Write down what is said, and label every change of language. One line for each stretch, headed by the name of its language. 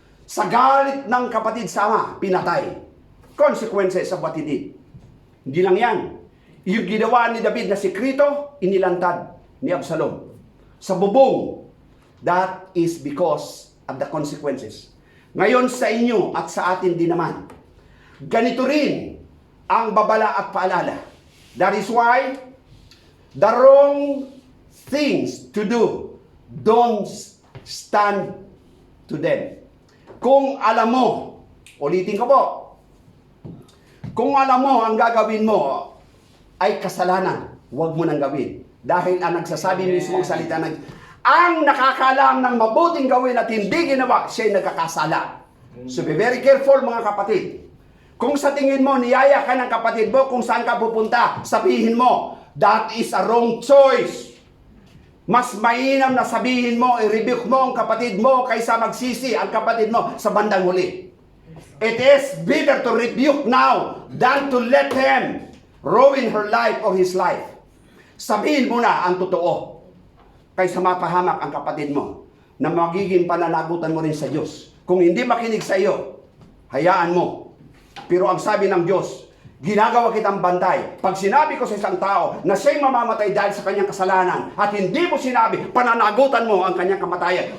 Filipino: Sa galit ng kapatid sa ama, pinatay.
English: Consequences of what he did.
Filipino: Hindi lang yan. Yung ginawa ni David na sikrito, inilantad ni Absalom. Sa bubong,
English: that is because of the consequences.
Filipino: Ngayon sa inyo at sa atin din naman, ganito rin ang babala at paalala.
English: That is why the wrong things to do, don't stand to them.
Filipino: Kung alam mo, ulitin ko po, kung alam mo ang gagawin mo ay kasalanan, huwag mo nang gawin. Dahil ang nagsasabi mismo ang salita ng ang nakakaalam ng mabuting gawin at hindi ginawa, siya'y nagkakasala.
English: So be very careful
Filipino: mga kapatid. Kung sa tingin mo, niyaya ka ng kapatid mo kung saan ka pupunta, sabihin mo,
English: that is a wrong choice.
Filipino: Mas mainam na sabihin mo, i-rebuke mo ang kapatid mo kaysa magsisi ang kapatid mo sa bandang huli.
English: It is better to rebuke now than to let him ruin her life or his life.
Filipino: Sabihin mo na ang totoo kaysa mapahamak ang kapatid mo na magiging pananagutan mo rin sa Diyos. Kung hindi makinig sa iyo, hayaan mo. Pero ang sabi ng Diyos, ginagawa kitang bantay. Pag sinabi ko sa isang tao na siya'y mamamatay dahil sa kanyang kasalanan at hindi mo sinabi, pananagutan mo ang kanyang kamatayan.